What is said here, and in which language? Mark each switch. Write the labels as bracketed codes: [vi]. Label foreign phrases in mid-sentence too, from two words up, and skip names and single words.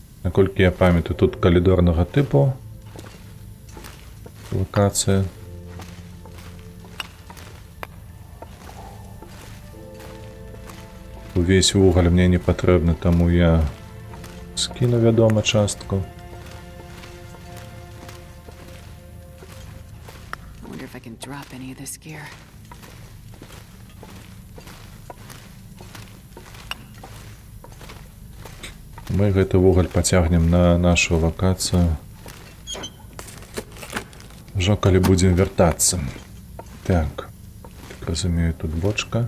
[be] Наколькі я памятаю, тут калідорнага типу локацыя. Увесь вугаль мне не патрэбны, таму я скіну, вядома, частку. [en] I wonder if I can drop any of this gear. [be] Мы гэты вугаль пацягнем на нашу лакацыю. Ужо калі будзем вяртацца. Так. Так разумею, тут бочка.